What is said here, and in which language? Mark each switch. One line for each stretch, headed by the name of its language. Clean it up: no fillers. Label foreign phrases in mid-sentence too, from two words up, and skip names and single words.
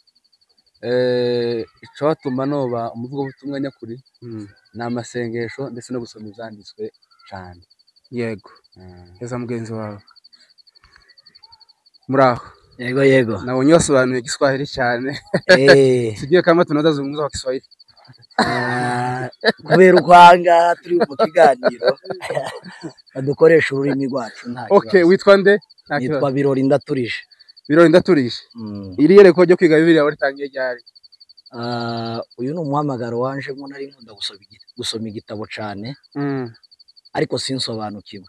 Rundi: Ico watuma noba umuvugo butumwa nyakuri ni amasengesho ndetse no gusoma ivyanditswe cyane. Yego. Heza mugenzi wawe. Muraho. Yego. Nabonye wasobanuye Igiswahili cyane.
Swahili: Sijui kama tunaweza zungumza kwa Kiswahili.
Rundi: Kubera ukwanga turi mu kiganiro badukoresha ururimi rwacu nta kibazo. Okay, witwa nde? Nitwa Birori Ndaturije. Birori Ndaturije. Iri yereko ryo kwiga Bibiliya waritangiye ryari? Uyu ni umuhamagaro wanje ngo nari nkunda gusoma igitabo cyane, ariko sinsobanukirwe.